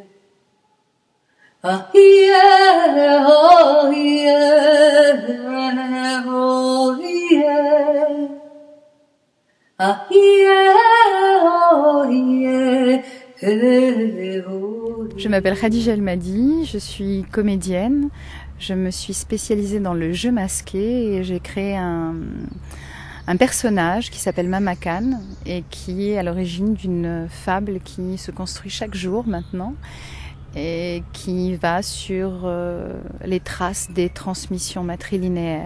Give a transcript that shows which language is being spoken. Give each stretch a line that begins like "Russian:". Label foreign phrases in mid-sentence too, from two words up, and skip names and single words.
English: Ah yeah, oh yeah, oh yeah. Ah yeah, oh yeah, oh yeah.
French: Je m'appelle Khadija Elmadi, je suis comédienne. Je me suis spécialisée dans le jeu masqué et j'ai créé un personnage qui s'appelle Mama Khan et qui est à l'origine d'une fable qui se construit chaque jour maintenant et qui va sur les traces des transmissions matrilinéaires.